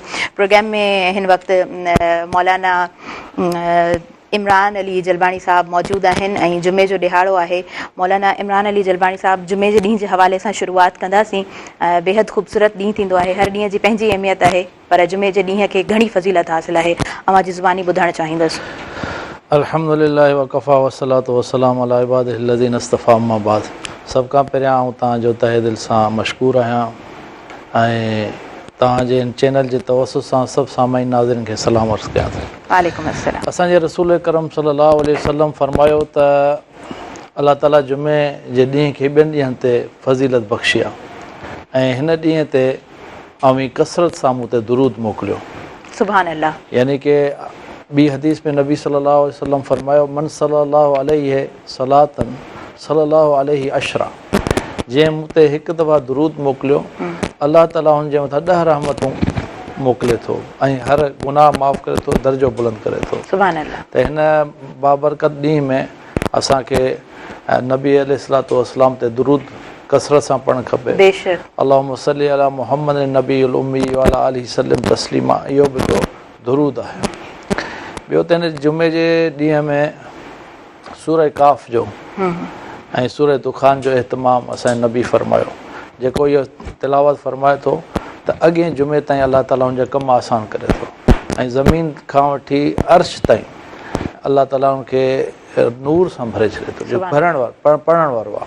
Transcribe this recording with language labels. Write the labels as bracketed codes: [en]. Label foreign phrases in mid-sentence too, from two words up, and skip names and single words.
[sd] प्रोग्राम में हिन वक़्तु मौलाना इमरान अली जलबाणी साहब मौजूदु आहिनि ऐं जुमे जो ॾिहाड़ो आहे। मौलाना इमरान अली जलबाणी साहब जुमे जे ॾींहं जे हवाले सां शुरूआति कंदासीं। बेहद ख़ूबसूरत ॾींहुं थींदो आहे, हर ॾींहं जी पंहिंजी अहमियत आहे पर जुमे जे ॾींहं खे घणी फज़ीलत हासिलु आहे। अवां जी ज़ुबानी ॿुधणु चाहींदुसि। [ar] الحمد لله وكفى والصلاة والسلام على عباده الذين اصطفى أما بعد. [sd] सभ खां पहिरियां आउं तव्हांजो तहे दिलि सां मशकूर आहियां ऐं तव्हांजे चैनल जे तवसुस सां सभु सामाईन नाज़रीन खे सलाम अर्ज़ु कयां थो। [ar] وعليكم السلام. [sd] असांजे रसूल करम [ar] صلى الله عليه وسلم [sd] फरमायो त अलाह ताला जुमे जे ॾींहं खे ॿियनि ॾींहंनि ते फज़ीलत बख़्शी आहे ऐं हिन ॾींहं ते अवी कसरत सां मूं ते दुरूद मोकिलियो। [ar] سبحان الله. [sd] यानी कि ॿी हदीस में नबी [ar] صلى الله عليه وسلم फरमायो من صلى الله عليه صلاة صلى الله عليه عشرا. [sd] जंहिं मूं ते हिकु दफ़ा दुरूद मोकिलियो अलाह ताला हुनजे मथां 10 रहमतूं मोकिले थो ऐं हर गुनाह माफ़ु करे थो, दर्जो बुलंद करे थो। [ar] سبحان الله. [sd] त हिन बाबरकत ॾींहं में असांखे नबी [ar] عليه الصلاة والسلام [sd] ते दुरूद कसरत सां पढ़णु खपे। बेशक। [ar] اللهم صل على محمد النبي الأمي وعلى آله سلم تسليما. [sd] इहो बि हिकिड़ो दुरूद आहे। ॿियो त हिन जुमे जे ॾींहं में सूरह काफ़ जो ऐं सूरह दुखान जो एहतमाम असांजे नबी फरमायो। जेको इहो तिलावत फरमाए थो त अॻे जुमे ताईं अलाह ताला हुनजा कम आसान करे थो ऐं ज़मीन खां वठी अर्श ताईं अलाह ताला हुनखे नूर सां भरे छॾे थो जो पढ़ण वारो आहे।